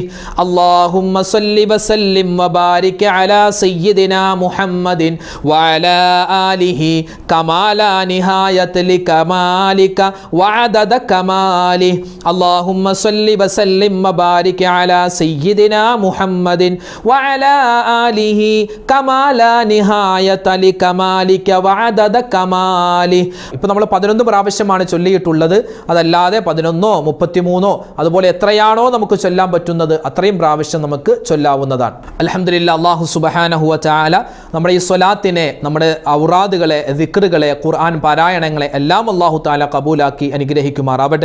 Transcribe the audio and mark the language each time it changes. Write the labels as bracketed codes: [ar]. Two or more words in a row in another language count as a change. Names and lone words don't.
[ar] اللهم صل وسلم وبارك على سيدنا محمد وعلى آله كمال نهاية لكمالك وعدد كماله. اللهم صل وسلم وبارك على سيدنا محمد وعلى آله كمال نهاية لكمالك وعدد كماله. [ml] ഇപ്പോൾ നമ്മൾ 11 പ്രാവശ്യമാണ് ചൊല്ലിയിട്ടുള്ളത്. അതല്ലാതെ 11 33 അതുപോലെ എത്രയാണോ നമുക്ക് ചൊല്ലാൻ പറ്റുന്നത് അത്രയും പ്രാവശ്യം നമുക്ക് ചൊല്ലാവുന്നതാണ്. അൽഹംദുലില്ലാ, [ar] الله سبحانه وتعالى [ml] നമ്മുടെ ഈ സ്വലാത്തിനെ, നമ്മുടെ ഔറാദുകളെ, ദിക്റുകളെ, ഖുർആൻ പാരായണങ്ങളെ എല്ലാം [ar] الله تعالى [ml] കബൂലാക്കി അനുഗ്രഹിക്കുമാറാവട്ടെ.